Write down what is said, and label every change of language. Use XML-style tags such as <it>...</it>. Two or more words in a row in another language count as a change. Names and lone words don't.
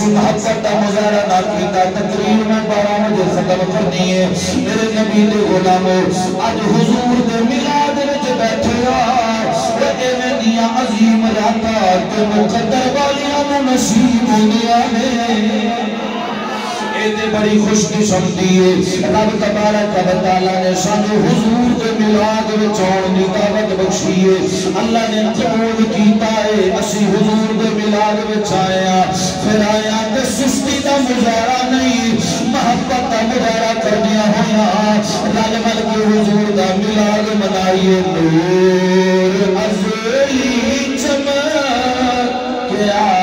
<ur>محبت کا مظاہرہ نہ کیتا تقریر میں 12 مجھے ختم کرنی ہے میرے</ur> <pa>نبی دے غلاموں آج حضور دے میلاد وچ بیٹھے وہ ایویں دیاں عظیم راتاں تے مقدر والیاں نوں نصیب ہوندیاں نے ایتے بڑی خوش قسمتی ہے رب تبارک و تعالیٰ نے سانو حضور دے میلاد وچ آن دی دعوت بخشی ہے اللہ نے قبول کیتا ہے اسی حضور دے میلاد وچ آیا پھر آیا تے سستی دا مظاہرہ نہیں محبت دا مظاہرہ کردیا ہویا رل مل کے حضور دا میلاد منائیے نور ازلی چمک</pa>